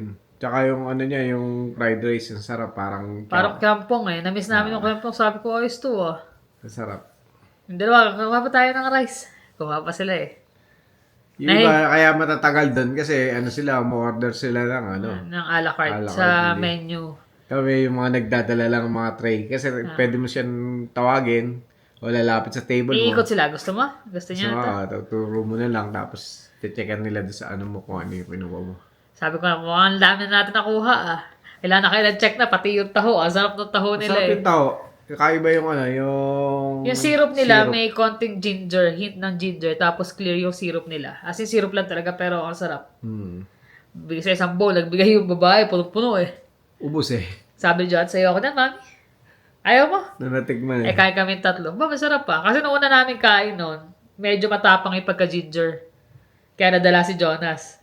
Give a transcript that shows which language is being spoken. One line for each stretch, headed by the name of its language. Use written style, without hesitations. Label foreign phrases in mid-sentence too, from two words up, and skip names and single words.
Filipino: Tsaka yung yung fried rice, yung sarap. Parang kampong Na-miss namin yung kampong. Sabi ko, ayos to Masarap. Yung dalawa, kumain pa tayo ng rice. Kumain pa sila Yung iba, kaya matatagal doon kasi sila, mo-order sila ng ng a la carte A la sa carte, menu. Kami yung mga nagdadala lang ng mga tray. Kasi pwede mo siyang tawagin o lalapit sa table mo. Iikot sila. Gusto mo? Gusto niya ito? Tuturo mo na lang tapos checkan nila doon sa mo kung ano yung kinuha mo. Sabi ko na, mukhang dami na natin nakuha Kailangan na kayo check na, pati yung taho. Ang sarap ng taho nila Masarap yung tao. Kakaiba yung yung syrup nila, may konting ginger, hint ng ginger, tapos clear yung syrup nila.
English: As in,
Filipino: syrup lang talaga, pero ang sarap. Bigay sa isang bowl, nagbigay yung babae, puno-puno Ubus Sabi dyan, sa'yo ako na, mami. Ayaw mo? Natikman Kain kami 3. Masarap pa. Kasi nung una namin kain nun, medyo matapang yung pagka-ginger. Kaya nadala si Jonas.